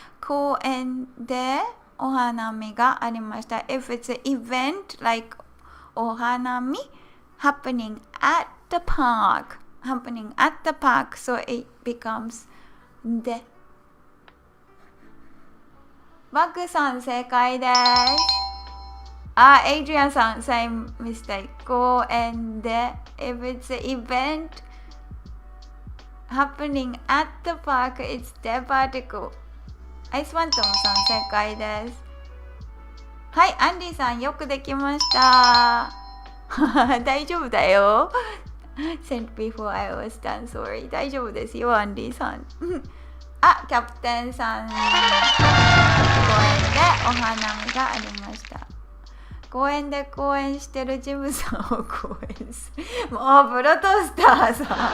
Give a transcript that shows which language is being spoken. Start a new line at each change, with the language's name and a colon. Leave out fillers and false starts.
Japanese: 公園でお花見がありました。
English: If it's an event, like お花見 happening at the park.happening at the park, so it becomes で。
Japanese: バックさん正解です。
English: エイジアンさん same mistake.
Japanese: 公園で
English: if it's an event happening at the park, it's the particle.
Japanese: アイスファントムさん正解です。はい、アンディさんよくできました。大丈夫だよ。
English: Sent before I was done, sorry.
Japanese: 大丈夫ですよ、アンディさん。キャプテンさん。公園でお花見がありました。公園で公演してるジムさんを公演する。もう、プロトスターさん。